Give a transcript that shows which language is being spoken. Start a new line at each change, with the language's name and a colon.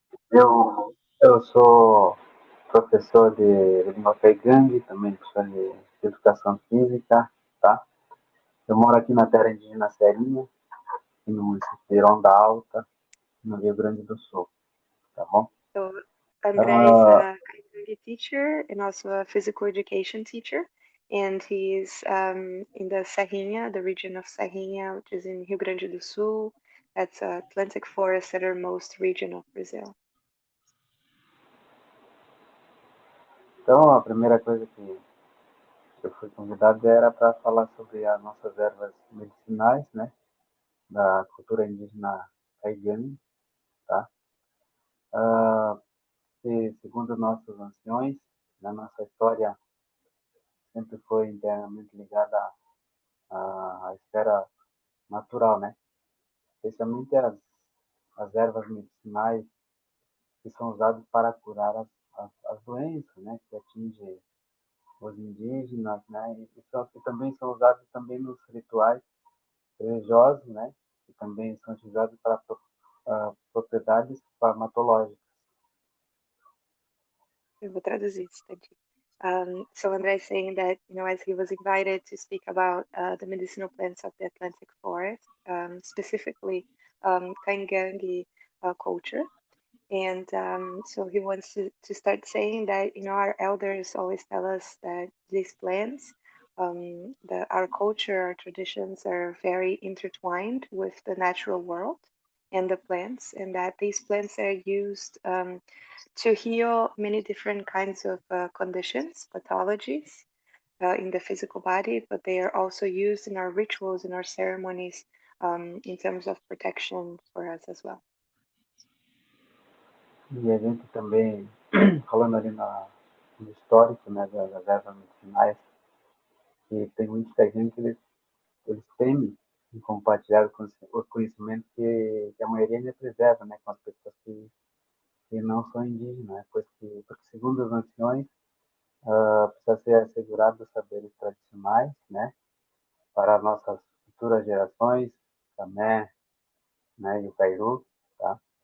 Portuguese: Eu sou professor de língua Gangue, também professor de educação física, tá? Eu moro aqui na terra indígena Serinha, no município de Ronda Alta, no Rio Grande do Sul, tá bom?
English: So, André is a Kaizengi teacher and also a physical education teacher. And he is in the Serrinha, the region of Serrinha, which is in Rio Grande do Sul. That's Atlantic forest southernmost region of Brazil.
Portuguese: Então, a primeira coisa que eu fui convidado era para falar sobre as nossas ervas medicinais, né? Da cultura indígena Kaigani, tá? que, segundo nossos anciões, na nossa história sempre foi internamente ligada à esfera natural, né? Especialmente as ervas medicinais que são usadas para curar as doenças, né? Que atingem os indígenas, né? Que também são usados também nos rituais religiosos, né? Que também são utilizados para propriedades farmacológicas. Eu vou traduzir isso, tadinho.
English: So André is saying that, as he was invited to speak about the medicinal plants of the Atlantic forest, specifically Kaingangi culture. And so he wants to start saying that, our elders always tell us that these plants, our culture, our traditions are very intertwined with the natural world and the plants, and that these plants are used to heal many different kinds of conditions, pathologies in the physical body, but they are also used in our rituals, in our ceremonies, in terms of protection for us as well.
Portuguese: E a gente também, falando ali no histórico, né, das ervas medicinais, que tem muita gente que eles temem em compartilhar o conhecimento que a maioria ainda preserva, né, com as pessoas que não são indígenas, né, porque segundo os anciões, precisa ser assegurado os saberes tradicionais, né, para as nossas futuras gerações, também, né, e o Cairu, tá?